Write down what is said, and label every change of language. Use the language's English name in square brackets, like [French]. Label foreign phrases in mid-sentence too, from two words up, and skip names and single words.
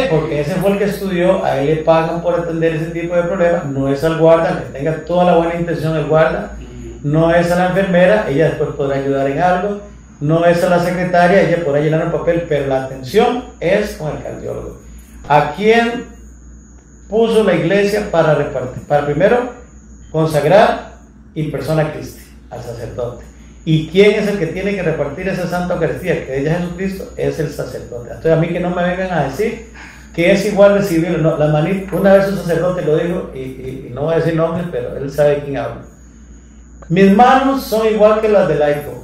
[Spanish] Porque ese fue el que estudió, a él le pagan por atender ese tipo de problemas, no es al guarda, que tenga toda la buena intención el guarda, no es a la enfermera, ella después podrá ayudar en algo, no es a la secretaria, ella podrá llenar un papel, pero la atención es con el cardiólogo. ¿A quién puso la iglesia para repartir? Para primero consagrar [Latin] in persona Christi, [Spanish] al sacerdote. ¿Y quién es el que tiene que repartir esa Santa Eucaristía? Que ella Jesucristo es el sacerdote. Entonces a mí que no me vengan a decir que es igual recibir no, la manita. Una vez un sacerdote lo dijo, y no voy a decir nombres, pero él sabe quién habla. Mis manos son igual que las del laico.